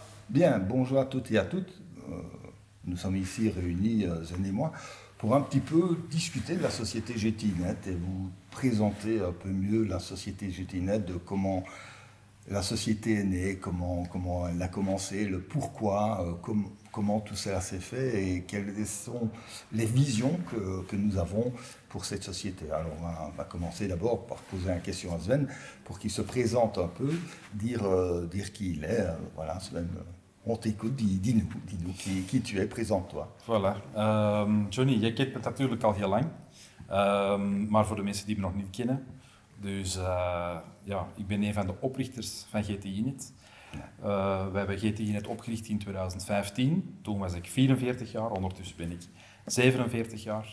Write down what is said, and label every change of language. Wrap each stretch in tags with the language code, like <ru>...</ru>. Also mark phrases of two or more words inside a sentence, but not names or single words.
<fr>Bien, bonjour à toutes et à toutes. Nous sommes ici réunis, Zen et moi, pour un petit peu discuter de la société GTINet et vous présenter un peu mieux la société GTINet, de comment la société est née, comment elle a commencé, le pourquoi, comment tout cela s'est fait et quelles sont les visions que nous avons pour cette société. Alors on va commencer d'abord par poser une question à Sven pour qu'il se présente un peu, dire qui il est. Voilà, Sven, on t'écoute, dis-nous qui tu es, présente-toi. Voilà.</fr> <nl>Johnny, jij kent me natuurlijk al heel lang, maar voor de mensen die me nog niet kennen. Dus ja, ik ben een van de oprichters van GTINet. We hebben GTINet opgericht in 2015. Toen was ik 44 jaar, ondertussen ben ik 47 jaar.</nl>